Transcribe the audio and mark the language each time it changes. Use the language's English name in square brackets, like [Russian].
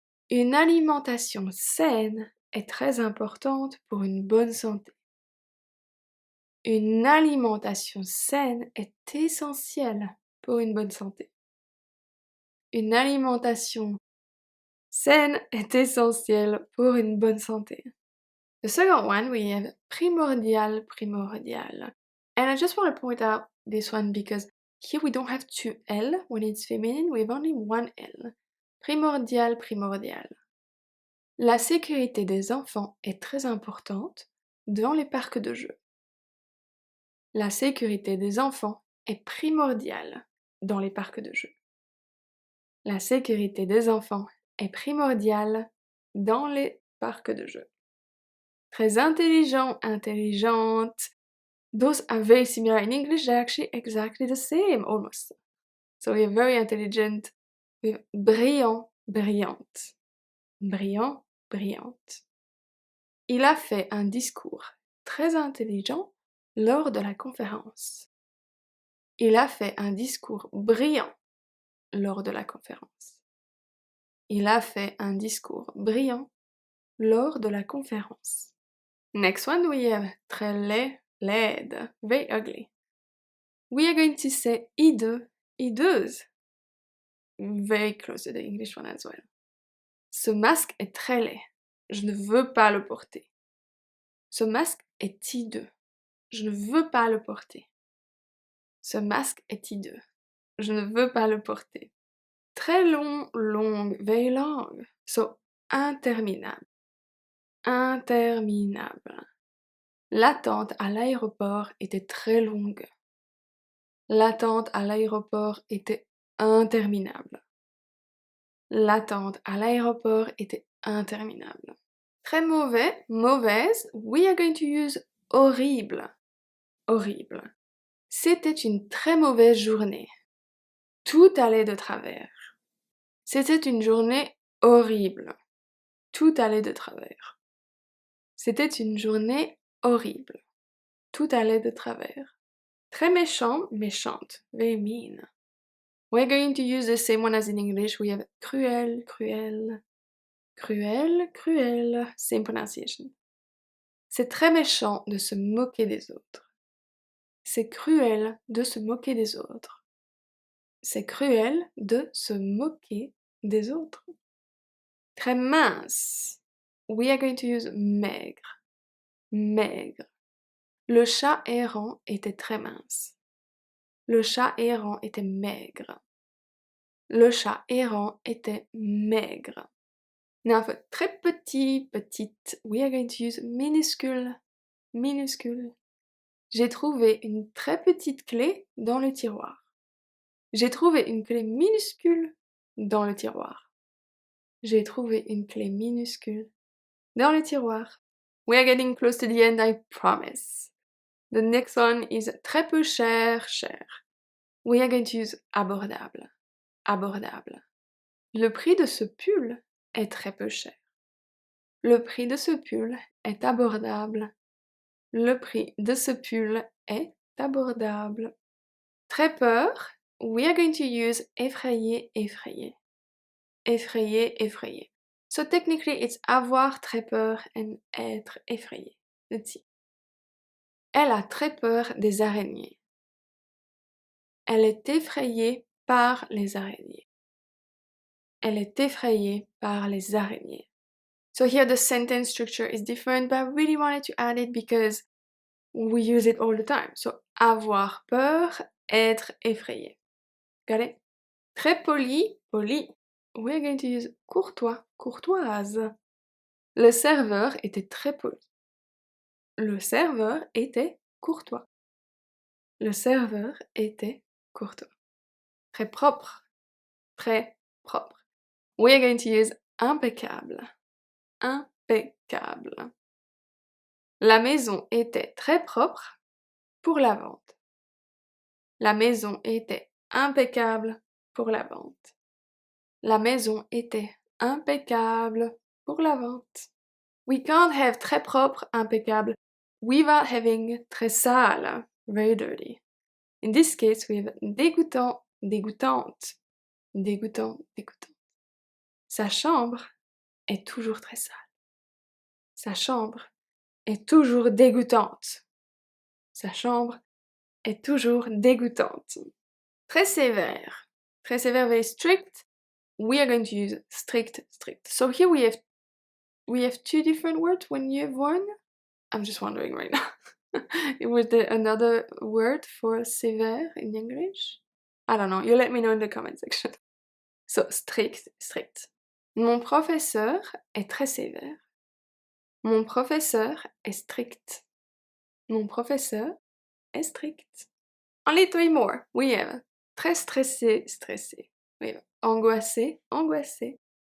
[French] Une alimentation saine est très importante pour une bonne santé. Une alimentation saine est essentielle pour une bonne santé. Une alimentation saine est essentielle pour une bonne santé. [English] The second one, we have primordial, primordial. And I just want to point out this one because here we don't have two L when it's feminine, we have only one L. [French] Primordial, primordial. La sécurité des enfants est très importante dans les parcs de jeux. La sécurité des enfants est primordiale dans les parcs de jeux. La sécurité des enfants est primordiale dans les parcs de jeux. Très intelligent, intelligente. [English] Those are very similar in English, they're actually exactly the same, almost. So we are very intelligent. We have [French] brillant, brillante. Brillant, brillante. Il a fait un discours très intelligent lors de la conférence. Il a fait un discours brillant lors de la conférence. Il a fait un discours brillant lors de la conférence. [English] Next one we have très laid, laide, very ugly. We are going to say hideux, hideuse. Very close to the English one as well. [French] Ce masque est très laid. Je ne veux pas le porter. Ce masque est hideux. Je ne veux pas le porter. Ce masque est hideux. Je ne veux pas le porter. Très long, long, [English] very long. So, interminable. Interminable. [French] L'attente à l'aéroport était très longue. L'attente à l'aéroport était interminable. L'attente à l'aéroport était interminable. [English] Très mauvais, mauvaise, we are going to use horrible. Horrible. [French] C'était une très mauvaise journée. Tout allait de travers. C'était une journée horrible. Tout allait de travers. C'était une journée horrible. Tout allait de travers. Très méchant, méchante. [English] Very mean. We're going to use the same one as in English. We have cruel, cruel. Cruel, cruel. Same pronunciation. [French] C'est très méchant de se moquer des autres. C'est cruel de se moquer des autres. C'est cruel de se moquer des autres. Très mince. [English] We are going to use maigre. [French] Maigre. Le chat errant était très mince. Le chat errant était maigre. Le chat errant était maigre. [English] Now for très petit, petite, we are going to use minuscule. Minuscule. [French] J'ai trouvé une très petite clé dans le tiroir. J'ai trouvé une clé minuscule dans le tiroir. J'ai trouvé une clé minuscule dans le tiroir. [English] We are getting close to the end, I promise. The next one is très peu cher, cher. We are going to use abordable. [French] Abordable. Le prix de ce pull est très peu cher. Le prix de ce pull est abordable. Le prix de ce pull est abordable. Très peur. [English] We are going to use effrayé, effrayé. [French] Effrayé, effrayé. [English] So technically it's avoir très peur and être effrayé. Let's see. [French] Elle a très peur des araignées. Elle est effrayée par les araignées. Elle est effrayée par les araignées. [English] So here the sentence structure is different, but I really wanted to add it because we use it all the time. [French] So avoir peur, être effrayé. [English] Got it? [French] Très poli, poli. [English] We're going to use courtois, courtoise. [French] Le serveur était très poli. Le serveur était courtois. Le serveur était courtois. Très propre. Très propre. [English] We are going to use impeccable. [French] Impeccable. La maison était très propre pour la vente. La maison était impeccable pour la vente. La maison était impeccable pour la vente. [English] We can't have très propre, impeccable, without having très sale, very dirty. In this case, we have dégoûtant, dégoûtante, dégoûtant, dégoûtante. [French] Sa chambre est toujours très sale. Sa chambre est toujours dégoûtante. Sa chambre est toujours dégoûtante. Très sévère. [English] Très sévère, very strict. We are going to use strict, strict. So here we have two different words when you have one. I'm just wondering right now. Was there another word for sévère in English? I don't know. You let me know in the comment section. So, strict, strict. [French] Mon professeur est très sévère. Mon professeur est strict. Mon professeur est strict. [English] Only three more. We have très stressé, stressé. We have angoissé, angoissé.